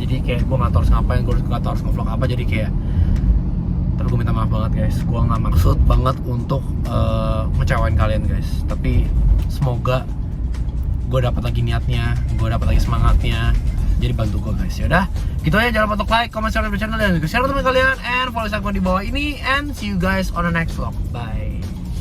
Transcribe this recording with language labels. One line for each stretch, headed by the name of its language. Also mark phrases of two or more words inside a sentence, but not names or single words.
Indonesian: Jadi kayak gue gak tau harus ngapain, gue gak tau harus nge-vlog apa. Jadi kayak, tapi gue minta maaf banget guys. Gue gak maksud banget untuk ngecewain kalian guys. Tapi semoga gue dapat lagi niatnya, gue dapat lagi semangatnya. Jadi bantu gue guys. Yaudah, gitu aja. Jangan lupa untuk
English: like, comment, subscribe channel
Indonesian: dan juga share ke teman kalian
English: and follow Instagram
Indonesian: di bawah ini
English: and see you guys on the next vlog. Bye.